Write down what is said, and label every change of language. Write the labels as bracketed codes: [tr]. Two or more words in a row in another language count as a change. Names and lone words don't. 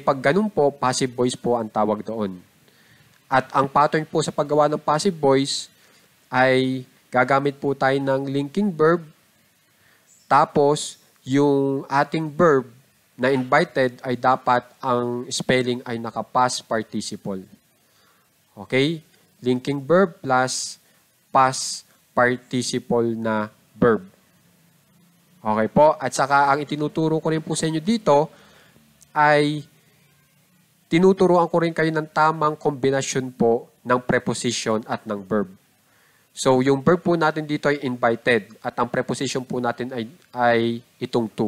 [tl] Pag ganun po, [en] passive voice [tl] po ang tawag doon. At ang pattern po sa paggawa ng [en] passive voice [tl] ay gagamit po tayo ng [en] linking verb. [tl] Tapos, yung ating verb na invited ay dapat ang spelling ay naka- [en] past participle. [tl] Okay? [en] Linking verb plus past participle [tl] na verb. Okay po? At saka ang itinuturo ko rin po sa inyo dito ay tinuturuan ko rin kayo ng tamang kombinasyon po ng preposition at ng verb. So, yung verb po natin dito ay invited at ang preposition po natin ay itong to.